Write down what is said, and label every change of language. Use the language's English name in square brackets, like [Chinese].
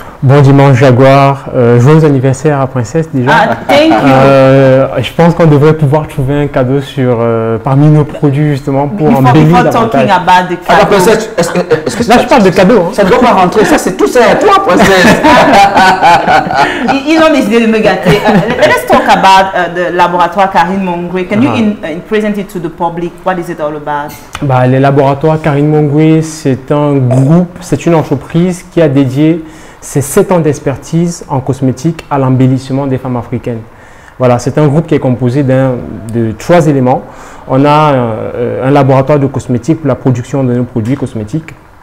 [French] Bon dimanche Jaguar, joyeux anniversaire à Princesse déjà. Je pense qu'on devrait pouvoir trouver un cadeau parmi nos produits justement pour embellir davantage. Princesse, là je parle de cadeaux. Ça ne doit pas rentrer, ça c'est tout ça à toi, Princesse. Ils ont décidé de me gâter. [English] Let's talk about the laboratoire Karine Mungwe. Can you present it to the public? What is it all about? [French] Les laboratoires Karine Mungwe, c'est un groupe, c'est une entreprise qui a dédié ses 7 ans d'expertise en cosmétique à l'embellissement des femmes africaines. Voilà, c'est un groupe qui est composé de 3 éléments. On a un laboratoire de cosmétique pour la production de nos produits cosmétiques.